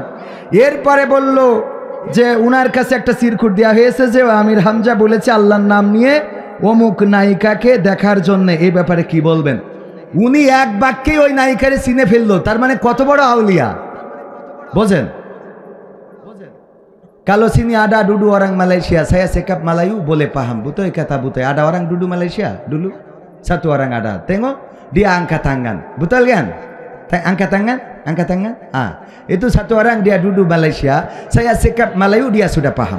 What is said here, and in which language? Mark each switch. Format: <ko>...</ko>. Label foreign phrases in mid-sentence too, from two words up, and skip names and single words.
<bn>এরপরে বলল যে উনার কাছে একটা চিরকুট দেওয়া হয়েছে যে আমির হামজা বলেছে আল্লাহর নাম নিয়ে অমুক নায়িকাকে দেখার জন্য, এই ব্যাপারে কি বলবেন? উনি এক বাক্যে ওই নায়িকারে চিনে ফেললো, তার মানে কত বড় আউলিয়া বোঝেন?</bn> <ms>Kalau sini ada dulu orang Malaysia, saya sekap Melayu boleh paham. Betul kata Butoy, ada orang dulu Malaysia dulu, satu orang ada. Tengok dia angkat tangan, betul kan? Angkat tangan, angkat tangan. Itu satu orang dia dulu Malaysia. Saya sekap Melayu dia sudah paham.</ms>